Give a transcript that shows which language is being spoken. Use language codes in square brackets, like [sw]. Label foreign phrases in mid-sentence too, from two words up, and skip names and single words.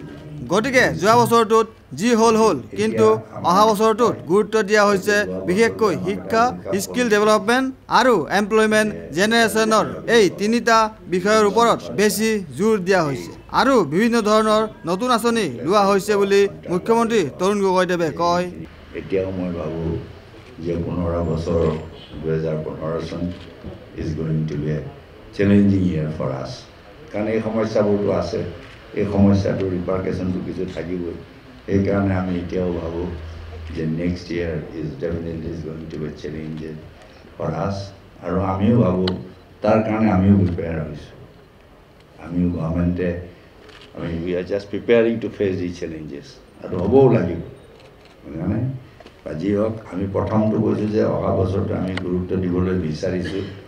[as] গতিকে যোৱা বছৰটোত যি হ'ল কিন্তু অহা বছৰটোত গুৰুত্ব দিয়া হৈছে বিশেষকৈ শিক্ষা, [en] skill development [as] আৰু [en] employment generation-ৰ [as] এই তিনিটা বিষয়ৰ ওপৰত বেছি জোৰ দিয়া হৈছে আৰু বিভিন্ন ধৰণৰ নতুন আঁচনি লোৱা হৈছে বুলি মুখ্যমন্ত্ৰী তৰুণ গগৈদেৱে কয়। এতিয়াও মই ভাবোঁ যে 15 বছৰ 2015 চন [en] is going to be a challenging year for us. [as] কাৰণ এই সমস্যাবোৰতো আছে, এই সমস্যাটোৰ ৰিপাৰ্কেশ্যনটো কিছু থাকিবই। সেইকাৰণে আমি এতিয়াও ভাবোঁ যে [en] next year is definitely is going to be challenging for us. [as] আৰু আমিও ভাবোঁ তাৰ কাৰণে আমিও প্ৰিপেয়াৰ হৈছোঁ। আমিও গভৰ্ণমেণ্টে [en] we are just preparing to face the challenges [as] আৰু হ'বও লাগিব। মানে যি হওক, আমি প্ৰথমটো কৈছোঁ যে অহা বছৰটো আমি গুৰুত্ব দিবলৈ বিচাৰিছোঁ।